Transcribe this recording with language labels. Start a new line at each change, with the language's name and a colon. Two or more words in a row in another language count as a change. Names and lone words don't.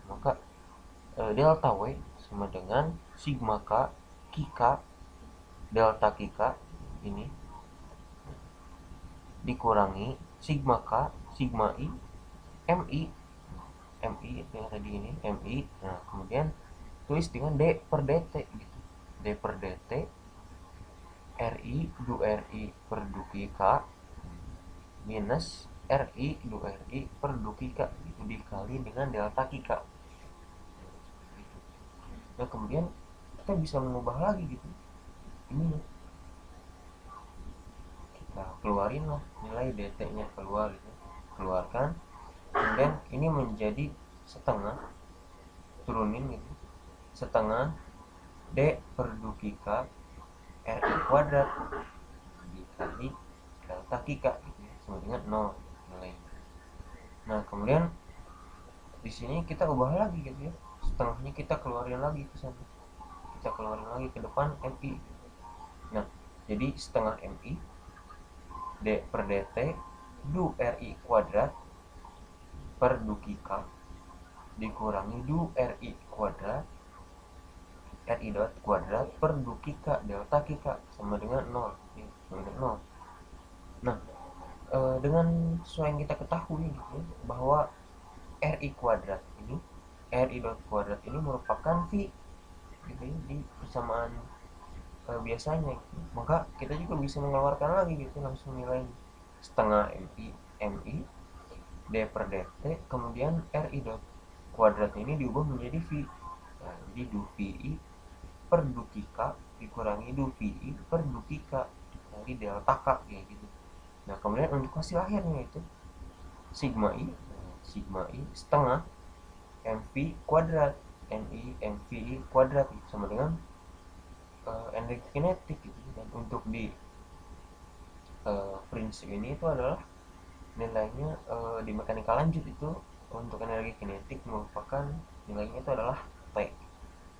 Indonesian: Maka delta W sama dengan sigma K K delta K ini dikurangi sigma K sigma I MI MI itu yang tadi ini MI. Nah kemudian tulis dengan D per dt gitu, D per dt RI du RI per du K minus RI du RI per du K itu dikali dengan delta K. Nah kemudian kita bisa mengubah lagi gitu ini, kita keluarin lah nilai dt nya keluar gitu, keluarkan kemudian ini menjadi setengah, turunin gitu, setengah D per du K RI kuadrat dikali delta K gitu ya, sama dengan 0 nilai. Nah kemudian di sini kita ubah lagi gitu ya, setengahnya kita keluarin lagi ke sana, kita keluarin lagi ke depan MI. Nah jadi setengah MI D per dt du RI kuadrat per du K dikurangi du RI kuadrat RI dot kuadrat per du K delta K sama dengan 0 ya, sama dengan 0. Nah dengan sesuai yang kita ketahui gitu ya, bahwa RI kuadrat ini RI dot kuadrat ini merupakan V gitu ya, di persamaan biasanya gitu. Maka kita juga bisa mengeluarkan lagi gitu langsung nilai setengah MI D per dt kemudian RI dot kuadrat ini diubah menjadi V. Nah, jadi du VI per du K dikurangi du VI per du K jadi delta K kayak gitu. Nah kemudian untuk hasil akhirnya itu sigma I setengah MV kuadrat NI MVI kuadrat sama dengan energi kinetik gitu. Dan untuk di prinsip ini itu adalah nilainya di mekanika lanjut itu untuk energi kinetik merupakan nilainya itu adalah T.